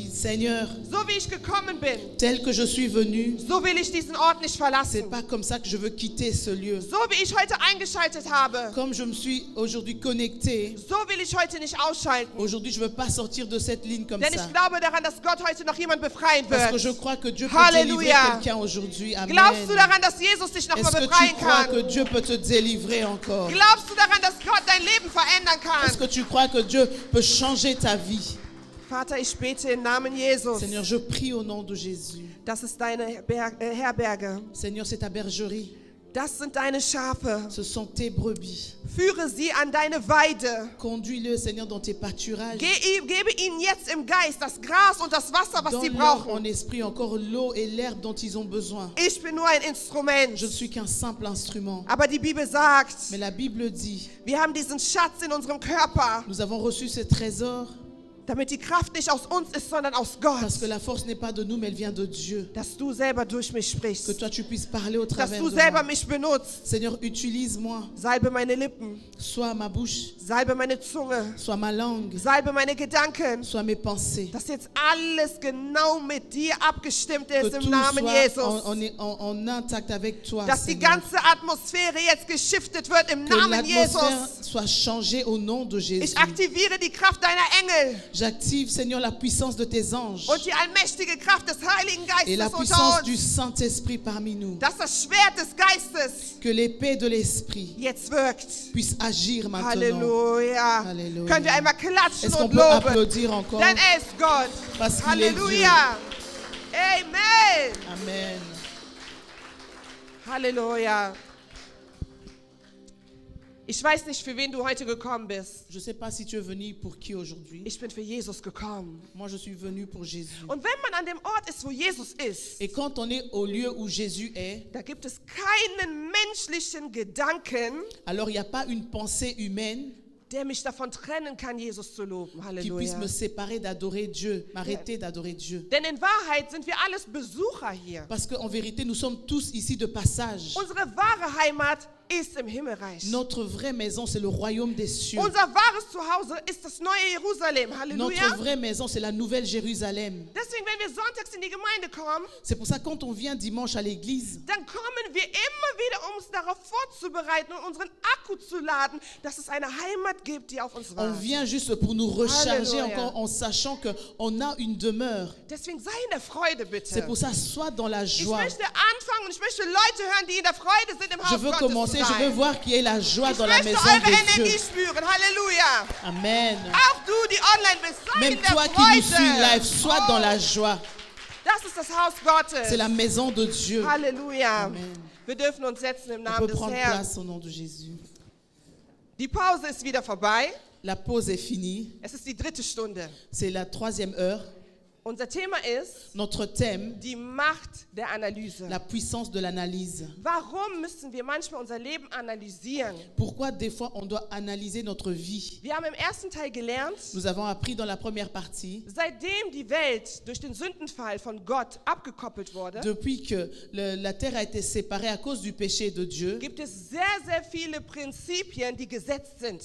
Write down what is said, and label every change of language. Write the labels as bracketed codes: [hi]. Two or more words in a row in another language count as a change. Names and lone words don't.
[fr] Seigneur, [de] so wie ich gekommen bin, [fr] tel que je suis venu, [de] so will ich diesen Ort nicht [fr] c'est [de] verlassen. [fr] pas comme ça que je veux quitter ce lieu. [de] So wie ich heute eingeschaltet habe, [fr] Comme je me suis aujourd'hui connecté, [de] so will ich heute nicht ausschalten. [fr] aujourd'hui je veux pas sortir de cette ligne comme [de] Denn [fr] ça. [de] ich glaube daran, dass Gott heute noch jemand befreien [fr] Parce que [de] wird. [fr] je crois que Dieu peut [de] Halleluja. [fr] délivrer quelqu'un aujourd'hui. Amen. [de] Glaubst du daran, dass Jesus dich noch [fr] Est-ce [de] mal [fr] que tu [de] befreien [fr] crois que [de] kann? [fr] Dieu peut te délivrer encore? [de] Glaubst du daran, dass Gott dein Leben verändern [fr] Est-ce que [de] kann? [fr] tu crois que Dieu peut changer ta vie? [de] Vater, ich bete im Namen Jesus. [fr] Seigneur, je prie au nom de Jésus. [de] Das ist deine Herberge. [fr] Seigneur, c'est ta bergerie. [de] Das sind deine Schafe. [fr] Ce sont tes brebis. [de] Führe sie an deine Weide. [fr] Conduis-le, Seigneur, dans tes pâturages. [de] Gebe ihnen jetzt im Geist das Gras und das Wasser, was sie [fr] Donne-leur [de] brauchen. [fr] en esprit encore l'eau et l'herbe dont ils ont besoin. [de] Ich bin nur ein Instrument. [fr] Je ne suis qu'un simple instrument. [de] Aber die Bibel sagt, [fr] Mais la Bible dit, [de] wir haben diesen Schatz in unserem Körper, [fr] nous avons reçu ce trésor [de] damit die Kraft nicht aus uns ist, sondern aus Gott. [fr] parce que la force n'est pas de nous, mais elle vient de Dieu. [de] Dass du selber durch mich [fr] Que [de] sprichst. [fr] toi, tu puisses parler au [de] Dass [fr] travers [de] du [fr] de [de] selber [fr] moi. [de] mich benutzt. [fr] Seigneur, utilise-moi. [de] Salbe meine Lippen. [fr] Soit ma bouche, [de] Salbe meine Zunge. [fr] soit ma langue, [de] Salbe meine Gedanken. [fr] soit mes pensées. [de] Dass jetzt alles genau mit dir abgestimmt [fr] Que [de] ist im [fr] tout [de] Namen [fr] soit [de] Jesus. [fr] en intact avec toi, [de] Dass die [fr] Seigneur. [de] ganze Atmosphäre jetzt geschiftet wird im [fr] Que [de] Namen [fr] l'atmosphère [de] Jesus. [fr] soit changée au nom de Jésus. [de] Ich aktiviere die Kraft deiner Engel [fr] J'active, Seigneur, la puissance de tes anges [de] und die allmächtige Kraft des Heiligen [fr] et la [de] Geistes unter [fr] puissance du [de] uns. [fr] Saint-Esprit parmi nous. [de] Dass das Schwert des Geistes [fr] Que l'épée de l'Esprit [de] jetzt wirkt. [fr] puisse agir maintenant. [de] Halleluja. [fr] Halleluja. [de] Können wir einmal klatschen [fr] Est-ce qu'on [de] und [fr] peut [de] loben? [fr] applaudir encore? [de] Denn er ist Gott. [fr] Parce qu'il est Dieu. [de] Halleluja. Amen. [fr] Amen. [de] Halleluja. Ich weiß nicht, für wen du heute gekommen bist. [fr] Je ne sais pas si tu es venu pour qui aujourd'hui. [de] Ich bin für Jesus gekommen. [fr] Moi, je suis venu pour Jésus. [de] Und wenn man an dem Ort ist, wo Jesus ist, [fr] Et quand on est au lieu où Jésus est, [de] da gibt es keinen menschlichen Gedanken, [fr] alors il n'y a pas une pensée humaine [de] der mich davon trennen kann, Jesus zu loben. [fr] qui puisse [de] Halleluja. [fr] me séparer d'adorer Dieu, m'arrêter d'adorer Dieu. [de] Denn in Wahrheit sind wir alles Besucher hier. [fr] Parce qu'en vérité, nous sommes tous ici de passage. [de] Unsere wahre Heimat ist im Himmelreich. [fr] Notre vraie maison, c'est le royaume des cieux. [de] Unser wahres Zuhause ist das neue Jerusalem. Halleluja. [fr] Notre vraie maison, c'est la nouvelle Jérusalem. [de] Deswegen, wenn wir sonntags in die Gemeinde kommen, [fr] C'est pour ça que quand on vient dimanche à l'église, [de] dann kommen wir immer wieder, um uns darauf vorzubereiten und unseren Akku zu laden, dass es eine Heimat gibt, die auf uns [fr] on [de] wartet. [fr] vient juste pour nous recharger Alléluia. encore en sachant qu'on a une demeure. [de] Deswegen sei in der Freude, bitte. [fr] C'est pour ça, sois dans la [de] Ich [fr] joie. [de] möchte anfangen und ich möchte Leute hören, die in der Freude sind, im [fr] Je [de] Haus [fr] veux [de] Gottes [fr] commencer, [de] zu [fr] je veux [de] sein. [fr] voir qu'il y ait la joie [de] Ich [fr] dans la [de] möchte [fr] maison [de] eure [fr] de [de] Energie [fr] Dieu. [de] spüren. Halleluja. [fr] Amen. [de] Auch du, die online bist, sei [fr] Même [de] in der [fr] toi qui nous suis [de] Freude. [fr] live, sois dans la joie. [de] Das ist das Haus Gottes. [fr] C'est la maison de Dieu. [de] Halleluja. [fr] Amen. [de] Wir dürfen uns setzen im [fr] On [de] Namen [fr] peut [de] des [fr] prendre [de] Herrn. [fr] place au nom de Jésus. [de] Die Pause ist wieder vorbei. [fr] La pause est finie. [de] Es ist die 3. Stunde. [fr] C'est la 3e heure. [de] Unser Thema ist [fr] Notre thème, [de] die Macht der Analyse. [fr] la puissance de l'analyse. [de] Warum müssen wir manchmal unser Leben analysieren? [fr] Pourquoi des fois on doit analyser notre vie? [de] Wir haben im ersten Teil gelernt, [fr] Nous avons appris dans la première partie, [de] seitdem die Welt durch den Sündenfall von Gott abgekoppelt wurde, [fr] depuis que la terre a été séparée à cause du péché de Dieu, [de] gibt es sehr, sehr viele Prinzipien, die gesetzt sind.